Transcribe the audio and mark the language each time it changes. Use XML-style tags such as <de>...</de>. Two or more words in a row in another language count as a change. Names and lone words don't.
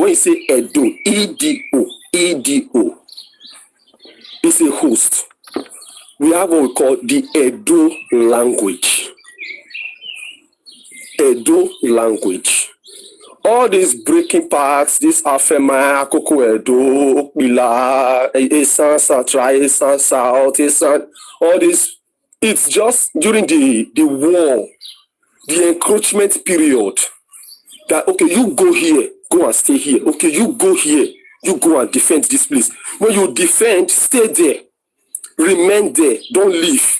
<en>When you say Edo, EDO, it's a host. We have what we call the Edo language. Edo language. All these breaking parts, this Afema, Akoko Edo, Okbila, Esan, Satra, Esan, South, Esan, all this, it's just during the war, the encroachment period, that, okay, you go here, go and stay here. Okay, you go here, you go and defend this place. When you defend, stay there. Remain there. Don't leave.</en>